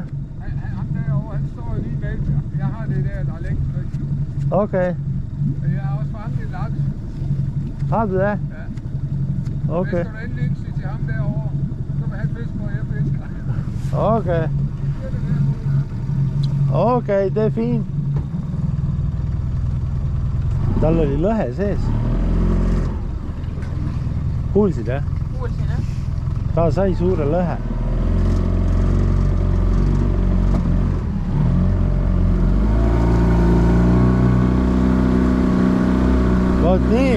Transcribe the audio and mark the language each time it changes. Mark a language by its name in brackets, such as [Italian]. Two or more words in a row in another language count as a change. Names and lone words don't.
[Danish] Han derovre, han står lige mellem. Jeg har det der er længst væk. Okay. Men jeg har også fanget en laks. Har du det? Ja. Okay. Hvis du endelig ikke siger til ham derovre, så vil han fiske, hvor jeg fisker. Okay. Okay, det er fint. [Estonian] Tal oli lõhe sees. Kuulsid, jah? Kuulsin, jah. Ta sai suure lõhe. Vot nii.